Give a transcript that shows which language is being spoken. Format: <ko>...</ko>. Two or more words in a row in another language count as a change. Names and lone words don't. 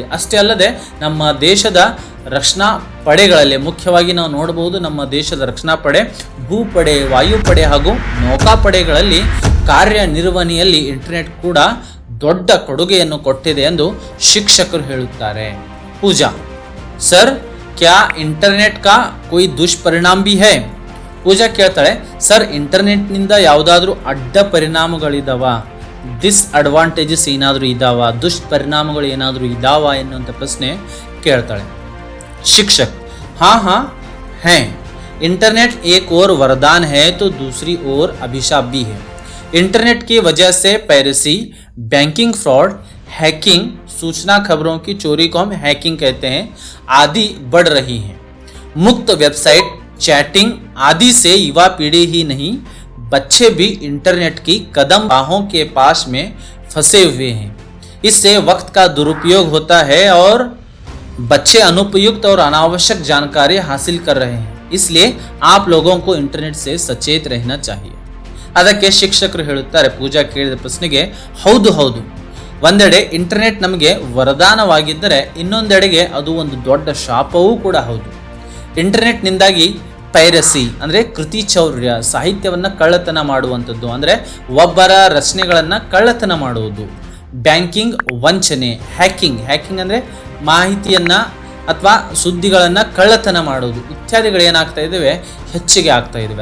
<kn>ಅಷ್ಟೇ ಅಲ್ಲದೆ ನಮ್ಮ ದೇಶದ ರಕ್ಷಣಾ ಪಡೆಗಳಲ್ಲಿ ಮುಖ್ಯವಾಗಿ ನಾವು ನೋಡಬಹುದು, ನಮ್ಮ ದೇಶದ ರಕ್ಷಣಾ ಪಡೆ, ಭೂಪಡೆ, ವಾಯುಪಡೆ ಹಾಗೂ ನೌಕಾಪಡೆಗಳಲ್ಲಿ ಕಾರ್ಯನಿರ್ವಹಣೆಯಲ್ಲಿ ಇಂಟರ್ನೆಟ್ ಕೂಡ ದೊಡ್ಡ ಕೊಡುಗೆಯನ್ನು ಕೊಟ್ಟಿದೆ ಎಂದು ಶಿಕ್ಷಕರು ಹೇಳುತ್ತಾರೆ। ಪೂಜಾ, ಸರ್</kn> <hi>क्या इंटरनेट का कोई दुष्परिणाम भी है?</hi> <kn>ಪೂಜಾ ಕೇಳ್ತಾಳೆ, ಸರ್ ಇಂಟರ್ನೆಟ್ನಿಂದ ಯಾವುದಾದ್ರೂ ಅಡ್ಡ ಪರಿಣಾಮಗಳಿದಾವ, ಡಿಸ್ಅಡ್ವಾಂಟೇಜಸ್ ಏನಾದರೂ ಇದಾವ, ದುಷ್ಪರಿಣಾಮಗಳು ಏನಾದರೂ ಇದಾವ ಎನ್ನುವಂಥ ಪ್ರಶ್ನೆ ಕೇಳ್ತಾಳೆ।</kn> <hi>शिक्षक, हाँ हाँ हैं। इंटरनेट एक और वरदान है तो दूसरी ओर अभिशाप भी है। इंटरनेट की वजह से पायरेसी,</hi> <en>banking fraud,</en> <hi>हैकिंग, सूचना खबरों की चोरी को हम हैकिंग कहते हैं, आदि बढ़ रही हैं। मुक्त वेबसाइट, चैटिंग आदि से युवा पीढ़ी ही नहीं, बच्चे भी इंटरनेट की कदम बाहों के पास में फंसे हुए हैं। इससे वक्त का दुरुपयोग होता है और बच्चे अनुपयुक्त और अनावश्यक जानकारी हासिल कर रहे हैं। इसलिए आप लोगों को इंटरनेट से सचेत रहना चाहिए।</hi> <kn>ಅದಕ್ಕೆ ಶಿಕ್ಷಕರು ಹೇಳುತ್ತಾರೆ, ಪೂಜಾ ಕೇಳಿದ ಪ್ರಶ್ನೆಗೆ, ಹೌದು ಹೌದು, ಒಂದೆಡೆ ಇಂಟರ್ನೆಟ್ ನಮಗೆ ವರದಾನವಾಗಿದ್ದರೆ ಇನ್ನೊಂದೆಡೆಗೆ ಅದು ಒಂದು ದೊಡ್ಡ ಶಾಪವೂ ಕೂಡ ಹೌದು। ಇಂಟರ್ನೆಟ್ನಿಂದಾಗಿ ಪೈರಸಿ ಅಂದರೆ ಕೃತಿ ಚೌರ್ಯ, ಸಾಹಿತ್ಯವನ್ನು ಕಳ್ಳತನ ಮಾಡುವಂಥದ್ದು, ಅಂದರೆ ಒಬ್ಬರ ರಚನೆಗಳನ್ನು ಕಳ್ಳತನ ಮಾಡುವುದು, ಬ್ಯಾಂಕಿಂಗ್ ವಂಚನೆ, ಹ್ಯಾಕಿಂಗ್ ಅಂದರೆ ಮಾಹಿತಿಯನ್ನು ಅಥವಾ ಸುದ್ದಿಗಳನ್ನು ಕಳ್ಳತನ ಮಾಡುವುದು ಇತ್ಯಾದಿಗಳೇನಾಗ್ತಾ ಇದ್ದಾವೆ, ಹೆಚ್ಚಿಗೆ ಆಗ್ತಾ ಇದ್ದಾವೆ।</kn>